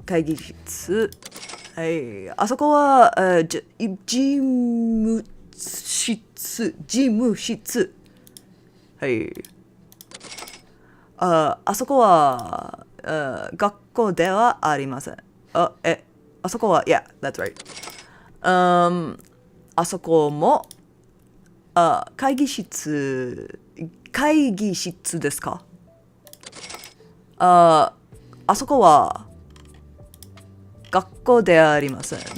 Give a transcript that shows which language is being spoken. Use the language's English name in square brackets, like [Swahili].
[Japanese] 会議室。はい。あそこは事務室。事務室。はい。あそこは学校ではありません。あそこは、 [English] yeah, that's right. [Japanese] あそこも会議室ですか？あそこは学校ではありません。